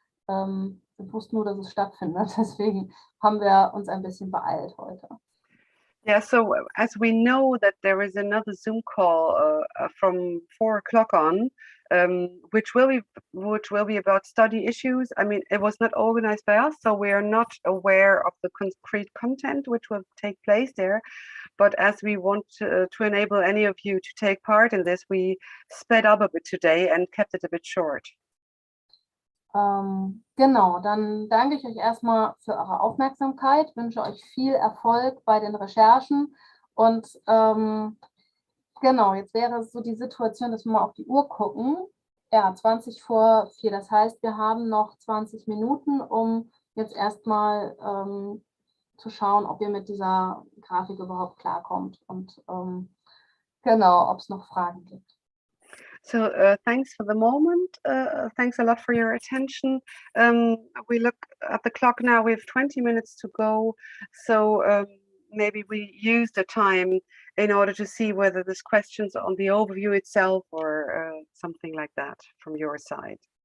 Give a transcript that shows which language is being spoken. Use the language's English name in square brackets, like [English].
[German] Ich wusste nur, dass es stattfindet, deswegen haben wir uns ein bisschen beeilt heute. [English] Yeah, so as we know that there is another Zoom call from 4 o'clock on, which will be about study issues. I mean, it was not organized by us, so we are not aware of the concrete content which will take place there. But as we want to enable any of you to take part in this, we sped up a bit today and kept it a bit short. [German] Genau, dann danke ich euch erstmal für eure Aufmerksamkeit, wünsche euch viel Erfolg bei den Recherchen und genau, jetzt wäre es so die Situation, dass wir mal auf die Uhr gucken. Ja, 20 vor 4, das heißt, wir haben noch 20 Minuten, um jetzt erstmal zu schauen, ob ihr mit dieser Grafik überhaupt klarkommt und genau, ob es noch Fragen gibt. [English] So thanks for the moment. Thanks a lot for your attention. We look at the clock now. We have 20 minutes to go. So maybe we use the time in order to see whether there's questions on the overview itself or something like that from your side.